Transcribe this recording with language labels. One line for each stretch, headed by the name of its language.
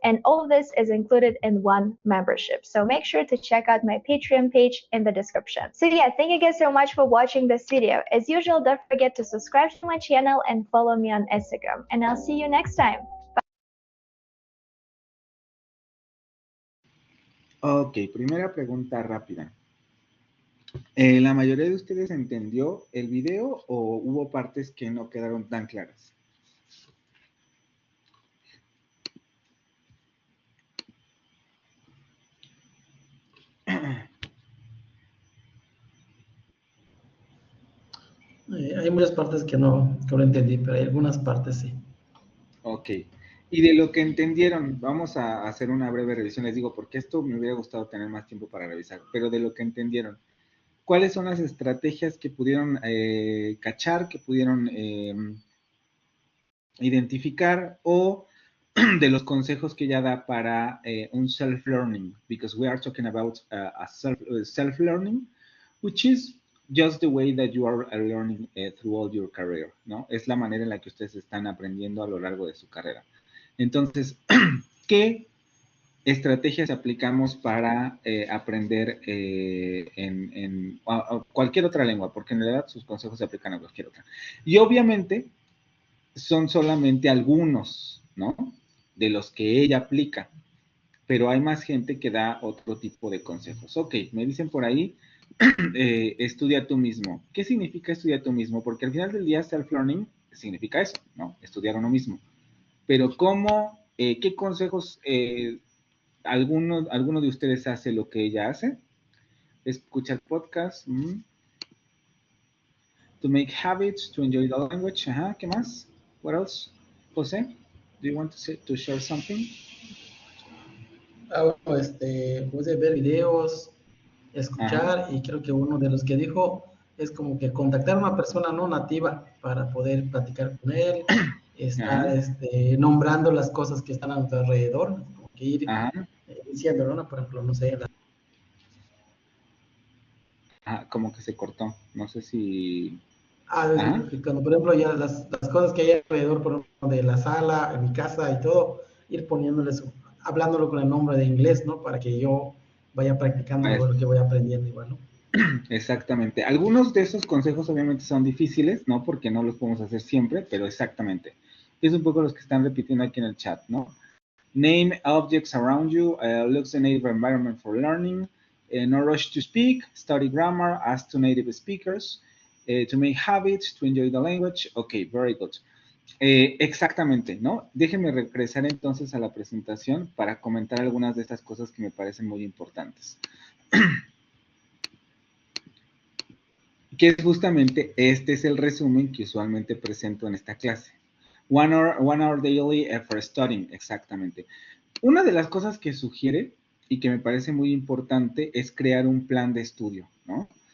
English: And all of this is included in one membership. So make sure to check out my Patreon page in the description. So yeah, thank you guys so much for watching this video. As usual, don't forget to subscribe to my channel and follow me on Instagram. And I'll see you next time.
Spanish: Ok, primera pregunta rápida. ¿La mayoría de ustedes entendió el video o hubo partes que no quedaron tan claras? Hay muchas partes que no lo entendí, pero hay algunas partes sí. Ok. Y de lo que entendieron, vamos a hacer una breve revisión. Les digo, porque esto me hubiera gustado tener más tiempo para revisar, pero de lo que entendieron, ¿cuáles son las estrategias que pudieron cachar, que pudieron identificar o de los consejos que ella da para un self-learning?
English: Because we are talking about a self-learning, which is just the way that you are learning throughout your career, ¿no?
Spanish: Es la manera en la que ustedes están aprendiendo a lo largo de su carrera. Entonces, ¿qué estrategias aplicamos para aprender en cualquier otra lengua? Porque en realidad sus consejos se aplican a cualquier otra. Y obviamente son solamente algunos, ¿no? De los que ella aplica, pero hay más gente que da otro tipo de consejos. Ok, me dicen por ahí, estudia tú mismo. ¿Qué significa estudiar tú mismo? Porque al final del día self-learning significa eso, ¿no? Estudiar uno mismo. Pero ¿cómo, qué consejos, alguno de ustedes hace lo que ella hace? Escuchar podcasts,
English: to make habits, to enjoy the language,
Spanish: ajá, ¿qué más?
English: What else? José, do you want to share something?
Spanish: Bueno, pude ver videos, escuchar, Ajá. y creo que uno de los que dijo es como que contactar a una persona no nativa para poder platicar con él, estar nombrando las cosas que están a tu alrededor, como que ir diciéndolo, ¿no? Por ejemplo, no sé. Como que se cortó, no sé si... Cuando, por ejemplo, ya las cosas que hay alrededor, por ejemplo, de la sala, en mi casa y todo, ir poniéndoles, hablándolo con el nombre de inglés, ¿no? Para que yo vaya practicando lo que voy aprendiendo igual, ¿no? Exactamente. Algunos de esos consejos obviamente son difíciles, ¿no? Porque no los podemos hacer siempre, pero exactamente. Es un poco los que están repitiendo aquí en el chat, ¿no?
English: Name objects around you, looks the native environment for learning, no rush to speak, study grammar, ask to native speakers, to make habits, to enjoy the language. Ok, very good.
Spanish: Exactamente, ¿no? Déjenme regresar entonces a la presentación para comentar algunas de estas cosas que me parecen muy importantes. Que es justamente, este es el resumen que usualmente presento en esta clase.
English: One hour daily for studying,
Spanish: exactamente. Una de las cosas que sugiere y que me parece muy importante es crear un plan de estudio, ¿no?